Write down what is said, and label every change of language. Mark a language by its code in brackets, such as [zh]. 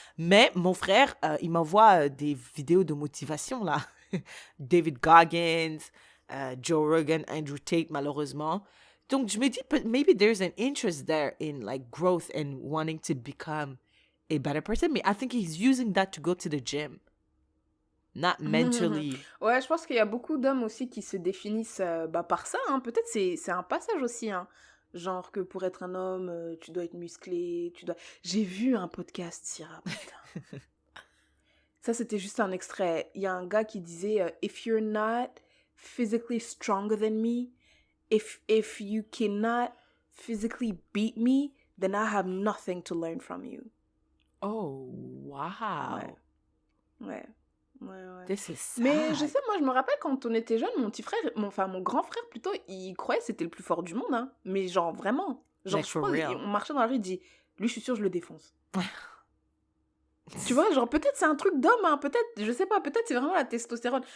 [fr] Mais mon frère, il m'envoie des vidéos de motivation, là. David Goggins, Joe Rogan, Andrew Tate, malheureusement. Donc, je me dis, [en] maybe there's an interest there in growth and wanting to become a better person. [fr] Mais [en] I think he's using that to go to the gym. Not mentally. [fr] Ouais, je pense qu'il y a beaucoup d'hommes aussi qui se définissent par ça, hein. Peut-être c'est un passage aussi, hein. Genre que pour être un homme, tu dois être musclé, J'ai vu un podcast, Syrah, putain. Ça, c'était juste un extrait. Il y a un gars qui disait [en] « If you're not physically stronger than me, if you cannot physically beat me, then I have nothing to learn from you. » Oh, wow. [fr] Ouais. [en] This is sad. [fr] Mais je sais, moi, je me rappelle quand on était jeunes, mon petit frère, mon grand frère plutôt, il croyait que c'était le plus fort du monde, hein. Mais genre, vraiment. Genre, je pense, on marchait dans la rue, il dit, lui, je suis sûre, je le défonce. Tu vois, genre, peut-être c'est un truc d'homme, hein. Peut-être, je sais pas, peut-être c'est vraiment la testostérone.